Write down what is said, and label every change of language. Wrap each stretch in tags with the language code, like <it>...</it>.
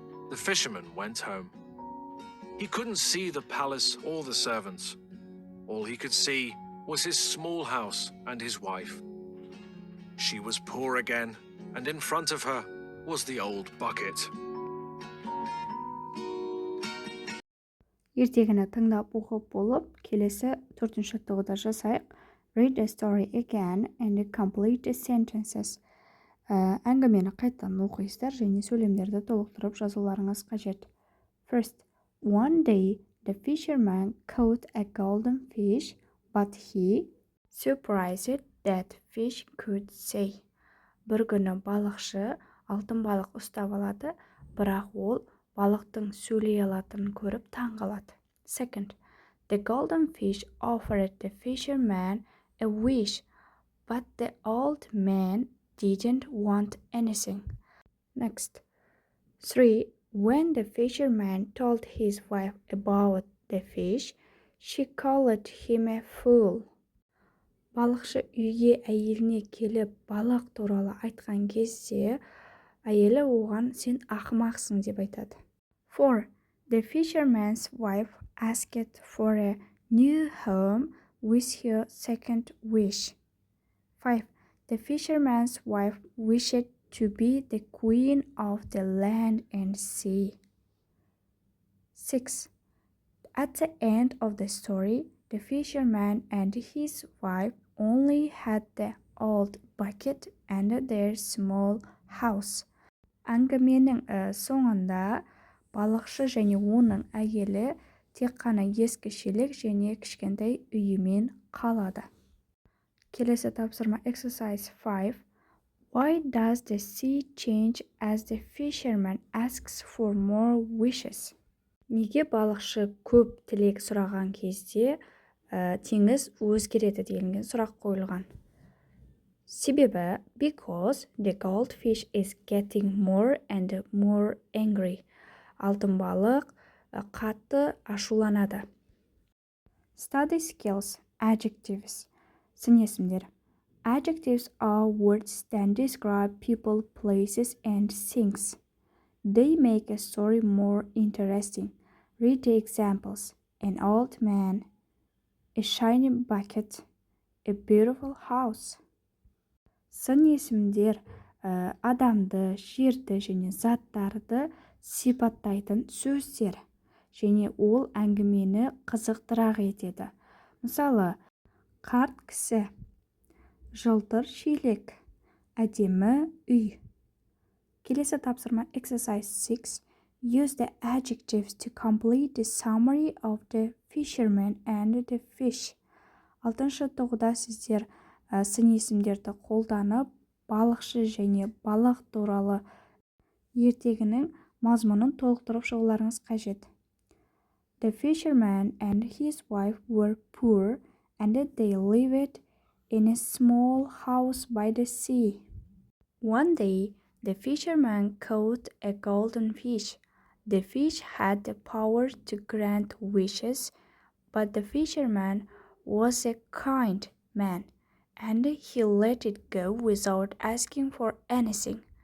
<en>The fisherman went home. He couldn't see the palace or the servants. All he could see was his small house and his wife. She was poor again, and in front of her was the old bucket.</en> <kk>Ертегіні тыңдап оқып болып, келесі 4-ші тоғыда жасайық.</kk> <en>Read the story again and complete the sentences.</en> <kk>Әңгімені қайтадан оқисыздар және сөйлемдерді толықтырып жазуларыңыз қажет.</kk> <en>First, one day the fisherman caught a golden fish, but he surprised that fish could say.</en> <kk>Бір күні балықшы алтын балық ұстап алады, бірақ ол балықтың сөйлей алатынын көріп таң қалады.</kk> <en>Second, the golden fish offered the fisherman a wish, but the old man didn't want anything. Next. 3. When the fisherman told his wife about the fish, she called him a fool.</en> <kk>Балықшы үйге әйеліне келіп балық туралы айтқан кезде, әйелі оған "сен ақымақсың" деп айтады.</kk> <en>4. The fisherman's wife asked for a new home with her second wish. 5. The fisherman's wife wished to be the queen of the land and sea. 6. At the end of the story, The fisherman and his wife only had the old bucket and their small house.</en> <kk>Әңгіменің соңында балықшы және оның әйелі тек қана ескі шелек және кішкентай үйімен қалады. Келесі тапсырма</kk> <en>exercise 5. Why does the sea change as the fisherman asks for more wishes?</en> <kk>Неге балықшы көп тілек сұраған кезде теңіз өзгереді делінген сұрақ қойылған. Себебі</kk> <en>because the goldfish is getting more and more angry.</en> <kk>Алтын балық қатты ашуланады.</kk> <en>Study skills, adjectives.</en> <kk>Сын есімдер.</kk> <en>Adjectives are words that describe people, places, and things. They make a story more interesting. Read the examples. An old man, a shiny bucket, a beautiful house.</en> <kk>Сын есімдер адамды, жерді және заттарды сипаттайтын сөздер, және ол әңгімені қызықтырақ етеді. Мысалы, қарт кісі, жылтыр шелек, әдемі үй. Келесі тапсырма</kk> <en>exercise 6. Use the adjectives to complete the summary of the fisherman and the fish.</en> <kk>Алтыншы тоғыда сіздер сын есімдерді қолданып, балықшы және балық туралы ертегінің мазмұнын толықтырып шығуларыңыз қажет.</kk> <en>The fisherman and his wife were poor and they lived in a small house by the sea. One day, the fisherman caught a golden fish. The fish had the power to grant wishes, but the fisherman was a kind man, and he let it go without asking for anything.</en>